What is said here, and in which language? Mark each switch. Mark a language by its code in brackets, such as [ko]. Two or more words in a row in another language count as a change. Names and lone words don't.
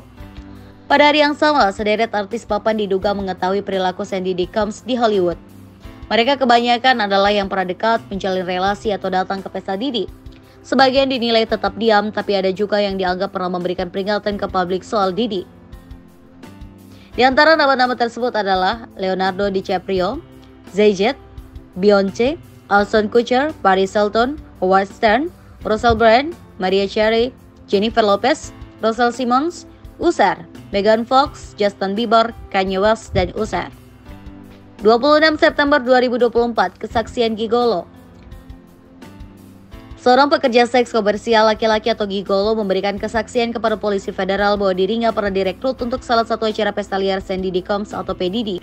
[id] Pada hari yang sama, sederet artis papan diduga mengetahui perilaku Sandy D. Combs di Hollywood. Mereka kebanyakan adalah yang pernah dekat, menjalin relasi atau datang ke pesta Diddy. Sebagian dinilai tetap diam, tapi ada juga yang dianggap pernah memberikan peringatan ke publik soal Diddy. Di antara nama-nama tersebut adalah Leonardo DiCaprio, Jay-Z, Beyonce, Ashton Kutcher, Paris Hilton, Howard Stern, Russell Brand, Mariah Carey, Jennifer Lopez, Russell Simmons, Usher, Megan Fox, Justin Bieber, Kanye West, dan Usher. 26 September 2024, kesaksian gigolo. Seorang pekerja seks komersial laki-laki atau gigolo memberikan kesaksian kepada polisi federal bahwa dirinya pernah direkrut untuk salah satu acara pesta liar Sandy D. Combs atau P. Diddy.